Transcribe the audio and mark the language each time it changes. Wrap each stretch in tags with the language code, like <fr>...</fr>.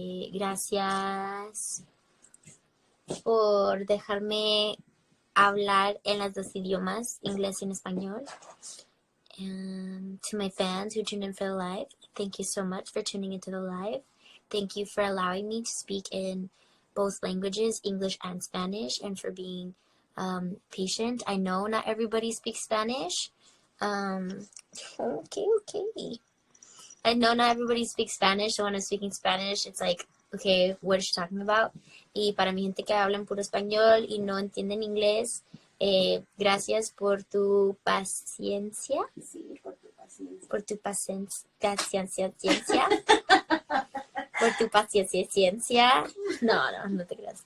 <es>Gracias por dejarme hablar en los dos idiomas, inglés y en español.</es> <en>And to my fans who tuned in for the live, thank you so much for tuning into the live. Thank you for allowing me to speak in both languages, English and Spanish, and for being patient. I know not everybody speaks Spanish. Okay. I know not everybody speaks Spanish, so when I'm speaking Spanish, it's like, okay, what is she talking about?</en> <es>Y para mi gente que habla en puro español y no entienden inglés, gracias por tu paciencia. Sí, por tu paciencia. Por tu paciencia. Por tu paciencia. No te creas.</es>